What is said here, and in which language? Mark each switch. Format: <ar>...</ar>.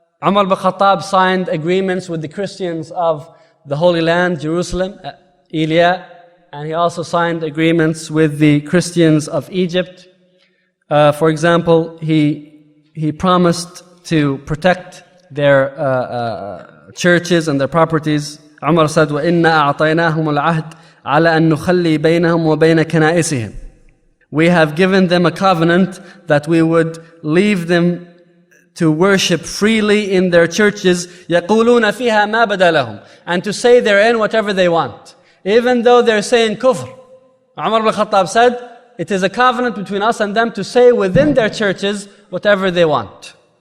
<en>Umar ibn Khattab signed agreements with the Christians of the Holy Land, Jerusalem, Elia, and he also signed agreements with the Christians of Egypt. For example, he promised to protect their churches and their properties.</en> <ar>Umar said, وَإِنَّا أَعْطَيْنَاهُمُ الْعَهْدِ عَلَى أَن نُخَلِّي بَيْنَهُمْ وَبَيْنَ كَنَائِسِهِمْ.</ar> <en>We have given them a covenant that we would leave them to worship freely in their churches,</en> <ar>يَقُولُونَ فِيهَا مَا بَدَى لَهُمْ,</ar> <en>and to say therein whatever they want, even though they're saying kufr. Umar ibn Khattab said, it is a covenant between us and them to say within their churches whatever they want.</en>